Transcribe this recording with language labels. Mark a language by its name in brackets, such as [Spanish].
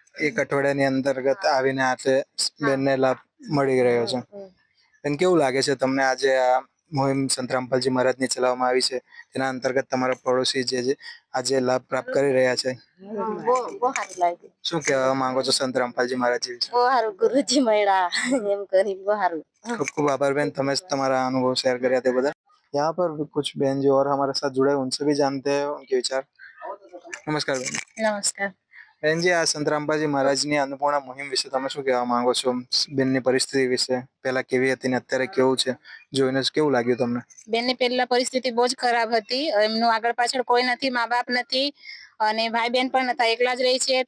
[Gujarati] એક અઠવાડિયાની અંતર્ગત આવીને આજે બેનને લાભ મળી રહ્યો છે. બેન કેવું લાગે છે તમને આજે આ મુહિમ સંત રામપાલજી મહારાજની ચલાવવામાં આવી છે તેના અંતર્ગત તમારા પડોશી જે આજે લાભ પ્રાપ્ત કરી રહ્યા છે? બહુ સારું લાગ્યું. શું કહેવા માંગો છો સંત રામપાલજી મહારાજજી વિશે? બહુ સારું ગુરુજી મળ્યા એમ કરી બહુ સારું. [Hindi] खूब खूब आभार बहन, तुम्हें तुम्हारा अनुभव शेयर किया थे बता। यहाँ पर भी कुछ बहन जो और हमारे साथ जुड़े हैं उनसे भी जानते हैं उनके विचार। नमस्कार बहन। नमस्कार। [Gujarati] बहन जी, આ સંત રામપાલજી મહારાજની અન્નપૂર્ણા મુહિમ વિશે તમે શું કહેવા માંગો છો? બેનની પરિસ્થિતિ વિશે પહેલા કેવી હતી ને અત્યારે કેવું છે જોઈને કેવું લાગ્યું તમને? બેનની પહેલા પરિસ્થિતિ બહુ જ ખરાબ હતી. એમનું આગળ પાછળ કોઈ નથી, મા બાપ નથી અને ભાઈ બહેન પણ નતા, એકલા જ રહી છે.